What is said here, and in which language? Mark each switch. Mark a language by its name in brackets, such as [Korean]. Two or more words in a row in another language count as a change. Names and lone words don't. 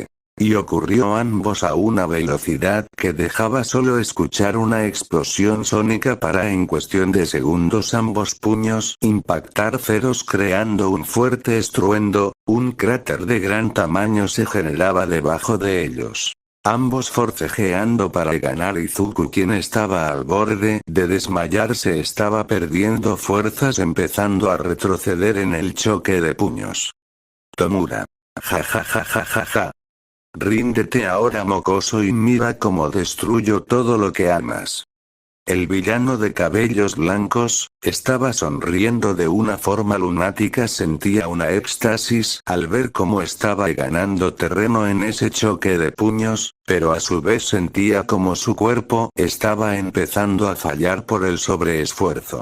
[Spanish] Y ocurrió ambos a una velocidad que dejaba solo escuchar una explosión sónica para en cuestión de segundos ambos puños impactar feroz, creando un fuerte estruendo. Un cráter de gran tamaño se generaba debajo de ellos. Ambos forcejeando para ganar. Izuku, quien estaba al borde de desmayarse, estaba perdiendo fuerzas, empezando a retroceder en el choque de puños. Tomura. Ja ja ja ja ja ja. Ríndete ahora, mocoso, y mira cómo destruyo todo lo que amas. El villano de cabellos blancos estaba sonriendo de una forma lunática. Sentía una éxtasis al ver cómo estaba ganando terreno en ese choque de puños, pero a su vez sentía como su cuerpo estaba empezando a fallar por el sobreesfuerzo.